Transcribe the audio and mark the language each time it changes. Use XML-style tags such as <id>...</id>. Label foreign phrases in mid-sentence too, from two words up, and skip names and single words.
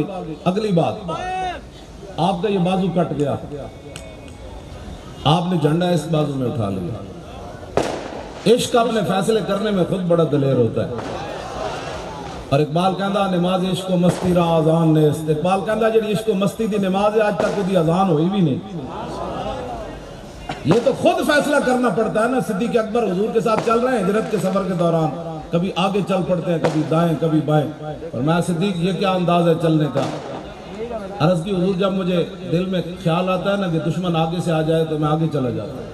<ur>اگلی بات, آپ کا یہ بازو کٹ گیا, آپ نے جھنڈا اس بازو میں اٹھا لیا. عشق اپنے فیصلے کرنے میں خود بڑا دلیر ہوتا ہے.</ur> <pa>اور اقبال کہندا</pa> <fa>نماز عشق و مستی را آزان نیست.</fa> <pa>اقبال کہندا جڑی عشق و مستی دی نماز ہے آج تک دی آزان ہوئی بھی نہیں.</pa> <ur>یہ تو خود فیصلہ کرنا پڑتا ہے نا. صدیق اکبر حضور کے ساتھ چل رہے ہیں ہجرت کے سفر کے دوران, کبھی آگے چل پڑتے ہیں, کبھی دائیں کبھی بائیں. اور میں صدیق یہ کیا انداز ہے چلنے کا. عرض کی حضور جب مجھے دل میں خیال آتا ہے نا کہ دشمن آگے سے آ جائے تو میں آگے چلا جاتا ہوں.</ur>